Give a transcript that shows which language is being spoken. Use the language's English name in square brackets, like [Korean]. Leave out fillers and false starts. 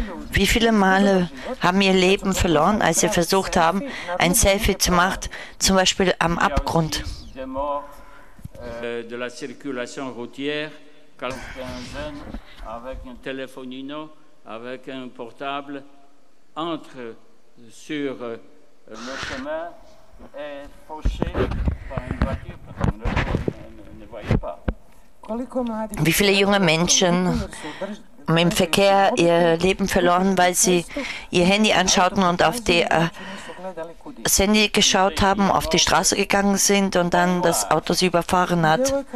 [German] Wie viele Male haben ihr Leben verloren, als sie versucht haben, ein Selfie zu machen, zum Beispiel am Abgrund? [French] De la circulation routière, quand un jeune avec un telefonino, avec un portable, entre sur le chemin et fauché par une voiture parce qu'on ne voyait pas. [German] Wie viele junge Menschen im Verkehr ihr Leben verloren, weil sie ihr Handy anschauten und auf die das Handy geschaut haben, auf die Straße gegangen sind und dann das Auto sie überfahren hat.